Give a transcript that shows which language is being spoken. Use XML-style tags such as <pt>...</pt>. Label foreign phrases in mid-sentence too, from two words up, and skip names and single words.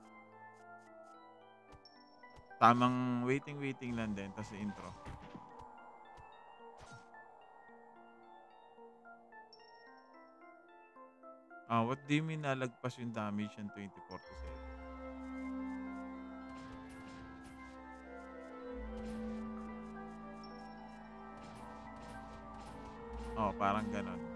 <tl>Tamang waiting lang din. Tapos intro.</tl> <en>What do you mean</en> <tl>nalagpas yung</tl> <en>damage ng 2047?</en> <tl>Oh, parang ganon.</tl>